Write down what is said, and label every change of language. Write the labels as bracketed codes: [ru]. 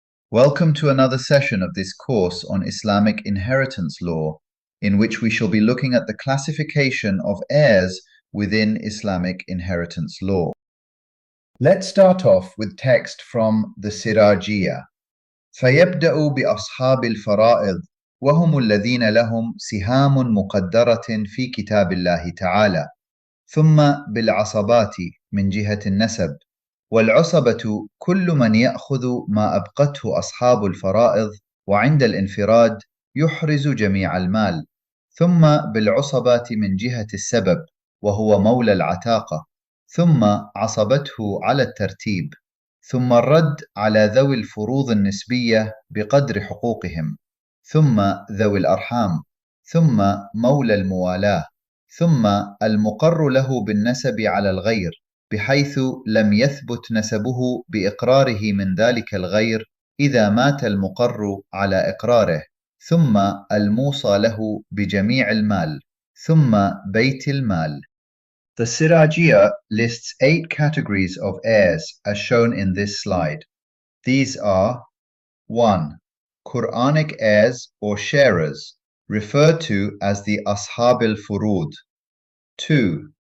[en] Welcome to another session of this course on Islamic inheritance law, in which we shall be looking at the classification of heirs within Islamic inheritance law. Let's start off with text from the Sirajiyah. [ar] فيبدأ بأصحاب الفرائض وهم الذين لهم سهام مقدرة في كتاب الله تعالى، ثم بالعصبات من جهة النسب، والعصبة كل من يأخذ ما أبقته أصحاب الفرائض وعند الانفراد يحرز جميع المال، ثم بالعصبات من جهة السبب وهو مولى العتاقة، ثم عصبته على الترتيب، ثم الرد على ذوي الفروض النسبية بقدر حقوقهم، ثم ذوي الأرحام، ثم مولى الموالاة، ثم المقر له بالنسب على الغير بحيث لم يثبت نسبه بإقراره من ذلك الغير إذا مات المقر على إقراره، ثم الموصى له بجميع المال، ثم بيت المال. [en] The Sirajiyah lists 8 categories of heirs as shown in this slide. These are 1. Quranic heirs or sharers, referred to as the Ashab al-Furud. 2.